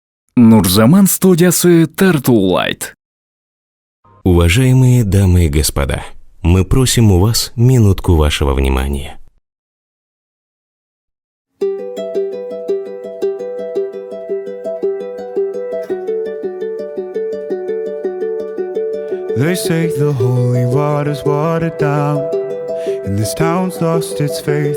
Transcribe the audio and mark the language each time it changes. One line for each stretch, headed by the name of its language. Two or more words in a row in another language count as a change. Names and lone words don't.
Kyrgyz: Нурзаман студиясы тартуулайт.
Russian: Уважаемые дамы и господа, мы просим у вас минутку вашего внимания.
English: They say the holy water's watered down, and this town's lost its faith.